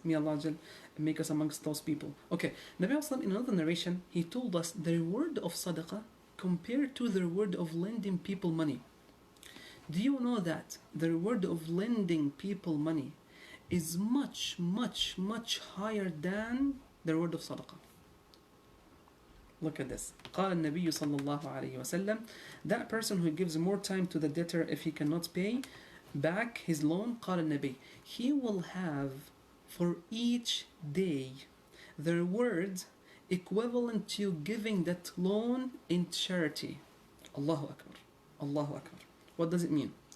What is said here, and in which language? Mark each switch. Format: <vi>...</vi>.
<en>May Allah make us amongst those people. Okay, Nabi Sallallahu in another narration, he told us the reward of sadaqah compared to the reward of lending people money. Do you know that the reward of lending people money is much, much, much higher than the reward of sadaqah? Look at this.</en> <ar>قال النبي صلى الله عليه وسلم.</ar> <en>That person who gives more time to the debtor if he cannot pay back his loan,</en> <ar>قال النبي,</ar> <en>he will have for each day the reward equivalent to giving that loan in charity. Allahu Akbar. Allahu Akbar. What does it mean?</en>